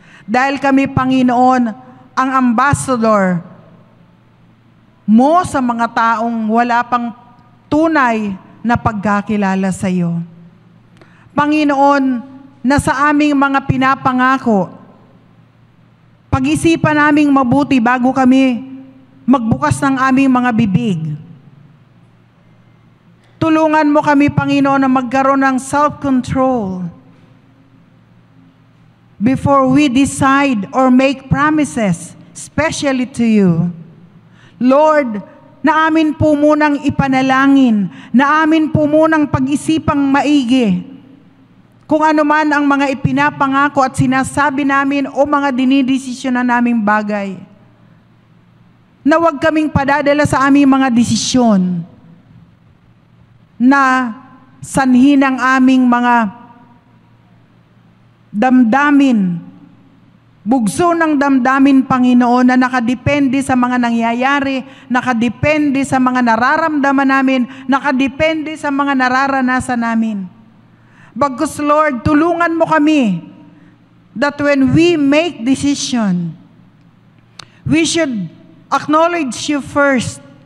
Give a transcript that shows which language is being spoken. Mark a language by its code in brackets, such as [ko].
[tl] Dahil kami, Panginoon, ang ambassador mo sa mga taong wala pang tunay na pagkakilala sa iyo. Panginoon, na sa aming mga pinapangako, pag-isipan naming mabuti bago kami magbukas ng aming mga bibig. Tulungan mo kami, Panginoon, na magkaroon ng [en] self-control before we decide or make promises, especially to you. [tl] Lord, na amin po munang ipanalangin, na amin po munang pag-isipang maigi, kung ano man ang mga ipinapangako at sinasabi namin o mga dinidesisyon na naming bagay. Na huwag kaming padadala sa aming mga desisyon na sanhi ng aming mga damdamin, bugso ng damdamin, Panginoon, na nakadepende sa mga nangyayari, nakadepende sa mga nararamdaman namin, nakadepende sa mga nararanasan namin. Bagkus, [en] Lord, [tl] tulungan mo kami [en] that when we make decision, we should acknowledge you first.